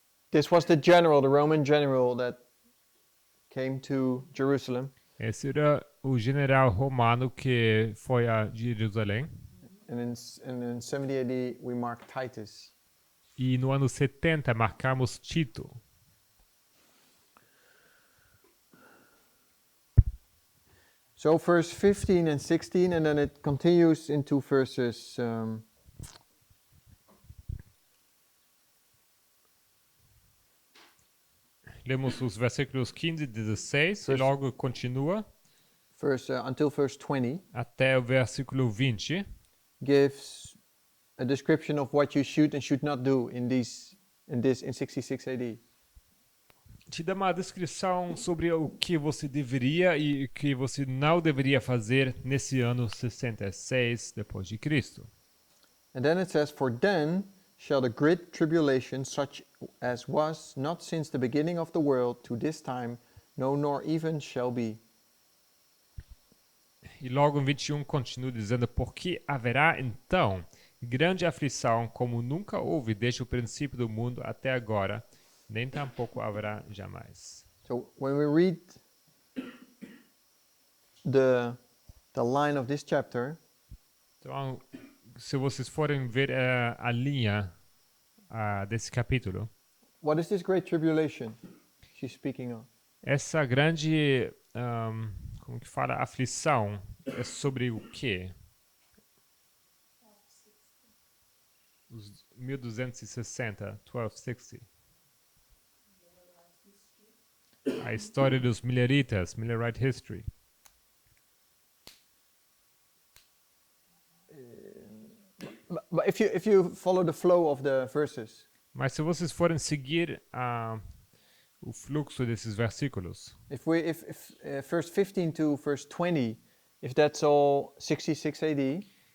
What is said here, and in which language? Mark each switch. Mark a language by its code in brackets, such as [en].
[en] This was the general, the Roman general that came to Jerusalem. [pt] Esse era o general romano que foi a Jerusalém. [en] And in 70 AD, we mark Titus. [pt] E no ano 70 marcamos Tito. [en] So verse 15 and 16, and then it continues into verses [pt] Lemos os versículos 15 e 16 e logo continua [en] until verse 20. [pt] até o versículo 20. [en] Gives a description of what you should and should not do in 66 AD. [pt] te dá uma descrição sobre o que você deveria e o que você não deveria fazer nesse ano 66 depois de Cristo. [en] And then it says, "For then shall the great tribulation, such as was not since the beginning of the world to this time, no, nor even shall be." [pt] E logo em 21 continua dizendo, porque haverá então grande aflição como nunca houve desde o princípio do mundo até agora, nem tampouco haverá jamais. [en] So when we read the line of this chapter, [pt] Então, se vocês forem ver a linha desse capítulo, [en] what is this great tribulation she's speaking of? [pt] essa grande, como que fala, aflição é sobre o quê? Os 1260, 1260. A história dos mileritas, [en] Millerite History. But if you follow the flow of the verses, [pt] Mas se vocês forem seguir o fluxo desses versículos, [en] if verse 15 to verse 20, if that's all 66 AD,